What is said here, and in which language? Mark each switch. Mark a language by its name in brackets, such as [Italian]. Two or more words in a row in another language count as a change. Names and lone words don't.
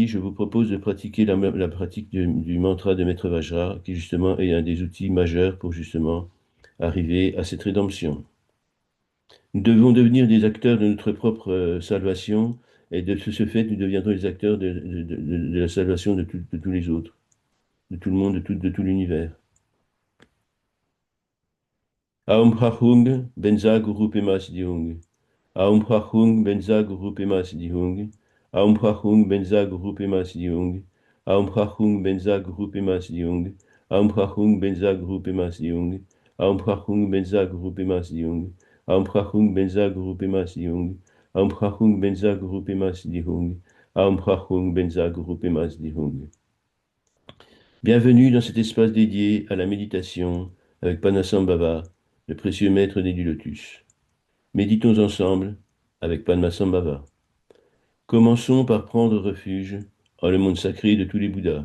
[French] Je vous propose de pratiquer la pratique du mantra de Maître Vajra, qui justement est un des outils majeurs pour justement arriver à cette rédemption. Nous devons devenir des acteurs de notre propre salvation, et de ce fait, nous deviendrons les acteurs de la salvation de tous les autres, de tout le monde, de tout l'univers. [Sanskrit] Aum Hahung, Benza Guru Pemas Diung. Aum Prachung Benza Guru Pema Siddhihung. Aum Prachung Benza Guru Pema Siddhihung. Aum Prachung Benza Guru Pema Siddhihung. Aum Prachung Benza Guru Pema Siddhihung. Aum Prachung Benza Guru Pema Siddhihung. Aum Prachung Benza Guru Pema Siddhihung. Aum Prachung Benza Guru Pema Siddhihung. Aum Prachung Benza Guru Pema Siddhihung. [French] Bienvenue dans cet espace dédié à la méditation avec Padmasambhava, le précieux maître né du lotus. Méditons ensemble avec Padmasambhava. Commençons par prendre refuge en le monde sacré de tous les Bouddhas.